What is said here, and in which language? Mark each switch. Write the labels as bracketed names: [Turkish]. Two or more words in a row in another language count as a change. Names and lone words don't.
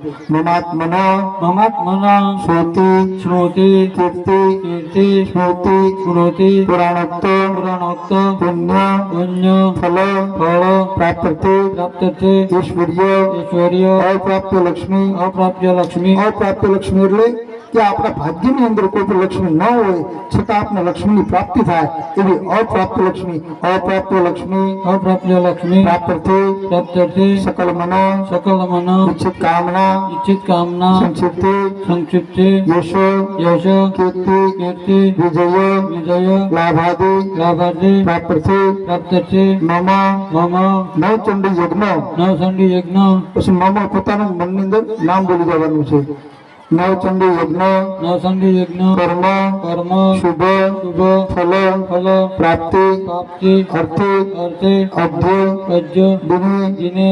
[Sanskrit] મમાત્મના શ્રુતિ કીર્તિ સ્મૃતિ પુરાણોક્ત પુણ્ય ફલ પ્રાપ્તિ ઐશ્વર્ય અપ્રાપ્ય લક્ષ્મી [Gujarati] એટલે કે આપણા ભાગ્યની અંદર કોઈ પણ લક્ષ્મી ન હોય છતાં આપને લક્ષ્મીની પ્રાપ્તિ થાય એવી [Sanskrit] અપ્રાપ્ય લક્ષ્મી પ્રાપ્તિ सकल मनो इच्छित कामना संक्षिप्ति यश कीर्ति विजय लाभादि प्राप्ति मम नवचंडी यज्ञ [Gujarati] પછી મમ પોતાના મનની અંદર નામ બોલી દેવાનું છે। [Sanskrit] નવચંડી યજ્ઞ નવસંધી યજ્ઞ કર્મ કર્મ શુભ શુભ ફલ ફલ પ્રાપ્તિ પ્રાપ્તિ અર્થે અર્થે અધ્ય અજ્ય દિને દિને